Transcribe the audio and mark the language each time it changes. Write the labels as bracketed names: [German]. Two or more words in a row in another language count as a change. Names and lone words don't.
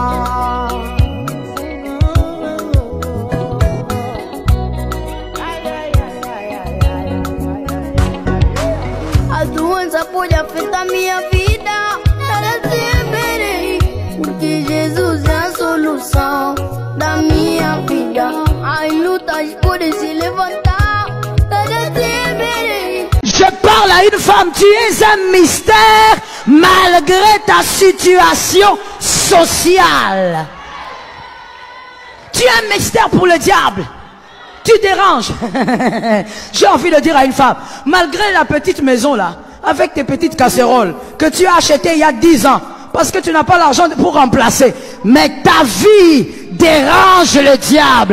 [Portuguese] A doença pode afetar minha vida, nada temerei, porque Jesus é a solução da minha vida. As lutas podem se levantar, nada temerei. [French] Je parle à une femme, tu es un mystère malgré ta situation sociale. Tu es un mystère pour le diable. Tu déranges. J'ai envie de dire à une femme, malgré la petite maison là, avec tes petites casseroles que tu as achetées il y a 10 ans, parce que tu n'as pas l'argent pour remplacer, mais ta vie dérange le diable.